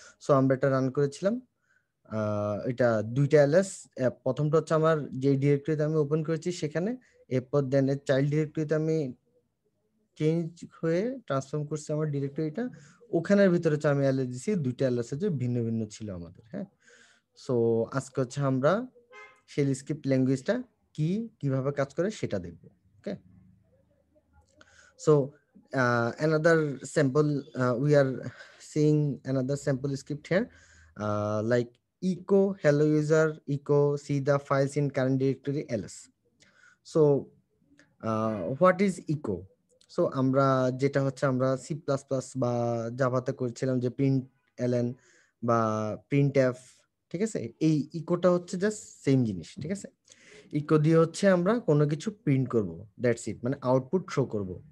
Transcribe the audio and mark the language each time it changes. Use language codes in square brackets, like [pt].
[bn] So আমরা এটা run করেছিলাম। এটা দুইটা এলএস, প্রথমটা হচ্ছে আমার যে ডিরেক্টরিতে আমি ওপেন করেছি সেখানে, এরপর দেন চাইল্ড ডিরেক্টরিতে আমি চেঞ্জ হয়ে ট্রান্সফর্ম করছি আমার ডিরেক্টরিটা, ওখানের ভিতরে হচ্ছে আমি এলএস দিছি, দুইটা এলএস হচ্ছে ভিন্ন ভিন্ন ছিল আমাদের। হ্যাঁ, সো আজকে হচ্ছে আমরা শেল স্ক্রিপ্ট ল্যাঙ্গুয়েজটা কি কিভাবে কাজ করে সেটা দেখব। [en] Okay, so another sample, we are seeing another sample script here, like echo hello user echo see the files in current directory ls. So what is echo? [bn] So আমরা যেটা হচ্ছে আমরা সি প্লাস প্লাস বা জাভাতে করেছিলাম যে প্রিন্ট এলএন বা print F, ঠিক আছে? এই ইকোটা হচ্ছে জাস্ট সেম জিনিস, ঠিক আছে? ইকো দিয়ে হচ্ছে আমরা কোনো কিছু প্রিন্ট করব, [en] that's it, [bn] মানে আউটপুট শো করব।